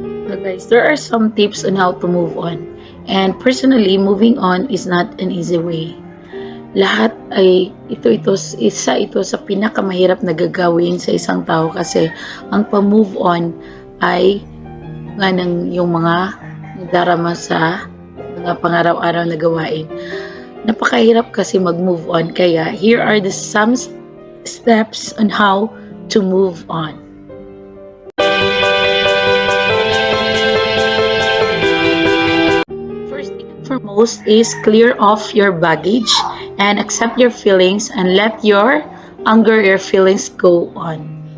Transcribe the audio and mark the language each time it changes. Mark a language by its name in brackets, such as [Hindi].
[English] So guys, there are some tips on how to move on. And personally, moving on is not an easy way. [Filipino] Lahat ay isa ito sa pinakamahirap na gagawin sa isang tao kasi ang pag-move on ay nga ng yung mga darama sa mga pangaraw-araw na gawain. Napakahirap kasi mag-move on kaya [English] here are some steps on how to move on. Foremost is clear off your baggage and accept your feelings and let your anger, your feelings go on.